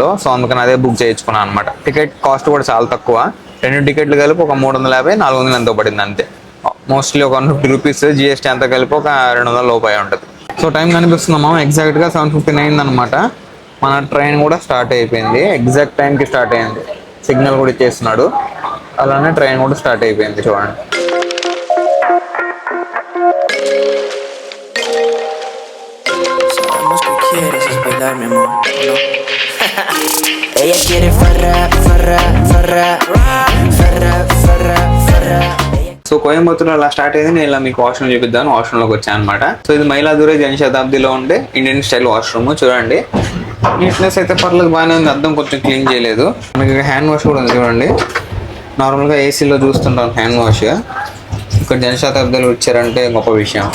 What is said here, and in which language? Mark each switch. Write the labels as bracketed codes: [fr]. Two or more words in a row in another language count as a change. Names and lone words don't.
[te] సో అందుకని అదే బుక్ చేయించుకున్నాను అనమాట. [en] ticket cost [te] కూడా చాలా తక్కువ, 2 టికెట్లు కలిపి ఒక 350 400 ఎంతో పడింది అంతే. మోస్ట్లీ ఒక 150 రూపీస్, జిఎస్టీ అంతా కలిపి ఒక 200 లోపు అయి ఉంటుంది. సో టైం కనిపిస్తున్నామా, ఎగ్జాక్ట్గా 7:15 అయిందనమాట. మన ట్రైన్ కూడా స్టార్ట్ అయిపోయింది, [en] exact timeకి [te] స్టార్ట్ అయింది. సిగ్నల్ కూడా ఇచ్చేస్తున్నాడు, అలానే ట్రైన్ కూడా స్టార్ట్ అయిపోయింది చూడండి. [es] Sabemos que quieres es bailar, mi amor, ¿no? Ella quiere farra, farra, farra, farra, farra, farra. [te] సో కోయంబత్తూరులో అలా స్టార్ట్ అయింది. నేను ఇలా మీకు వాష్రూమ్ చూపిద్దాను, వాష్రూమ్లోకి వచ్చాను అనమాట. సో ఇది మైలాదురై జనశతాబ్దిలో ఉండే [en] Indian style washroom. [te] చూడండి, నీట్నెస్ అయితే పర్లేదు, బాగానే ఉంది. అద్దం కొంచెం క్లీన్ చేయలేదు. మనకి [en] hand wash [te] కూడా ఉంది చూడండి. నార్మల్గా ఏసీలో చూస్తుంటాం [en] hand wash, [te] ఇక్కడ జనశతాబ్దిలో ఇచ్చారంటే గొప్ప విషయం.